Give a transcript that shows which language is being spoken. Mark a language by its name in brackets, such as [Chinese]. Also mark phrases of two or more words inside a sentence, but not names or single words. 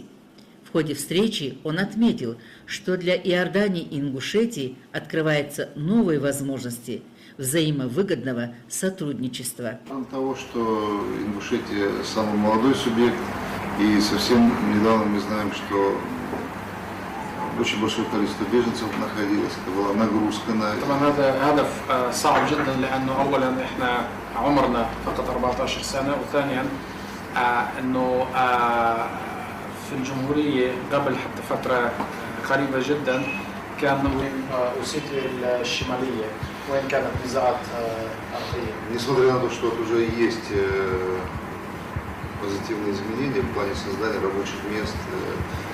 [Russian] В ходе встречи он отметил, что для Иордании и Ингушетии открываются новые возможности взаимовыгодного сотрудничества. От того, что Ингушетия самый молодой субъект, и совсем недавно мы знаем, что очень большое количество беженцев находилось, это была нагрузка на это. [Arabic] هذا هدف صعب جدا لأنه أولا إحنا عمرنا فقط 14 سنة وثانيا إنه في الجمهورية قبل حتى فترة قريبة جدا كان أوسيتيا الشمالية وين كانت نزاعات أرضية. [Russian] Несмотря на то, что уже есть позитивные изменения в плане создания рабочих мест,